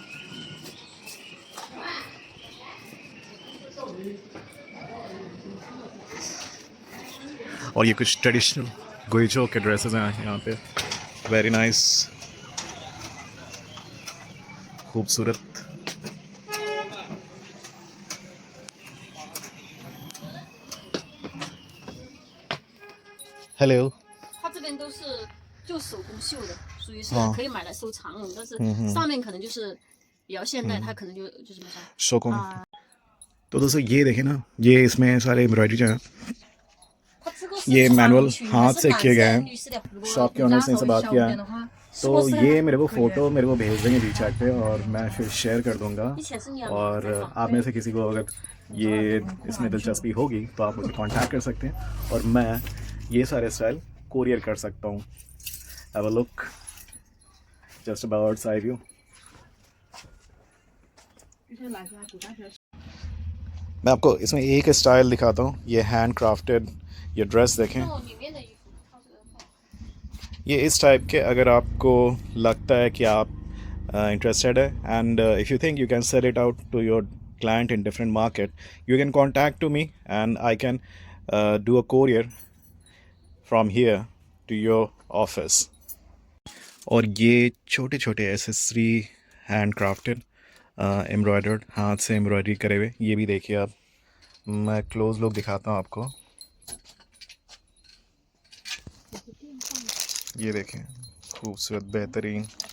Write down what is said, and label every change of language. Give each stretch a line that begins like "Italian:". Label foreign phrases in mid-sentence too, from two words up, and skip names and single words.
Hindi: और ये कुछ ट्रेडिशनल गुइजो के ड्रेसेस हैं यहाँ पे,
English: very nice,
Hindi: खूबसूरत। हेलो।
Chinese: 它这边都是就手工绣的，属于是哦可以买来收藏用，但是上面可能就是比较现代，它可能就怎么说 शोकों। 啊？
Hindi: तो दोस्तों ये देखें ना, ये इसमें सारे एम्ब्रॉयडरी जो है
Chinese: 它这个是
Hindi: ये
Chinese: 穿
Hindi: मैनुअल
Chinese: 进去
Hindi: हाथ
Chinese: 还
Hindi: से
Chinese: 是
Hindi: किए गए
Chinese: 男
Hindi: हैं।
Chinese: 生女士的？如果
Hindi: शॉप के ओनर से इनसे बात किया है,
Chinese: 的话，
Hindi: तो ये मेरे को फ़ोटो मेरे को भेज देंगे वीचैट पे, और मैं फिर शेयर कर दूंगा।
Chinese: 以前是那样的
Hindi: और आप में से किसी को अगर ये इसमें दिलचस्पी होगी तो आप मुझे कांटेक्ट कर सकते हैं, और मैं ये सारे स्टाइल कोरियर कर सकता हूँ।
English: have a look, just a bird's eye view.
Hindi: मैं आपको इसमें एक स्टाइल दिखाता हूँ, ये
English: hand crafted,
Hindi: ये ड्रेस देखें।
Chinese: 哦，里面的衣服它这个
Hindi: ये इस टाइप के, अगर आपको लगता है कि आप इंटरेस्टेड है,
English: and if you think you can sell it out to your client in different market, you can contact to me and I can do a courier from here to your office.
Hindi: और ये छोटे छोटे
English: accessory hand crafted, embroidered,
Hindi: हाथ से एम्ब्रॉयडरी करे हुए, ये भी देखिए आप। मैं
English: close look
Hindi: दिखाता हूँ आपको। ये देखें, खूबसूरत, बेहतरीन।